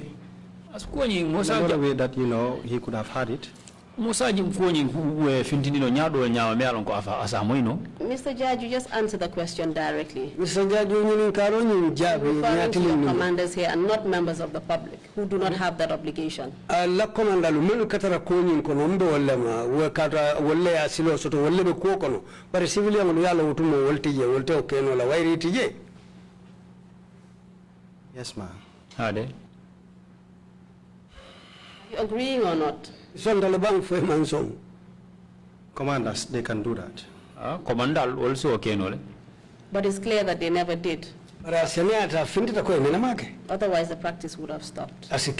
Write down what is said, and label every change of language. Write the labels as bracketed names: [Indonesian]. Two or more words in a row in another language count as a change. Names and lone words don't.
[English] Another way that, you know, he could have had it. Mr. Jarju, you just answer the question directly. Mr. Jarju, referring to your commanders here and not members of the public who do not have that obligation. [Mandingo] La commander menu katara konin kono mbe wallema we kata walle asilo soto walle be ko kono bare civilian no yalla wutumo wolte okeno la wairi tije. [English] Yes, ma'am. Are you agreeing or not? Commanders, they can do that. Commander also okay, no? But it's clear that they never did. Otherwise, the practice would have stopped.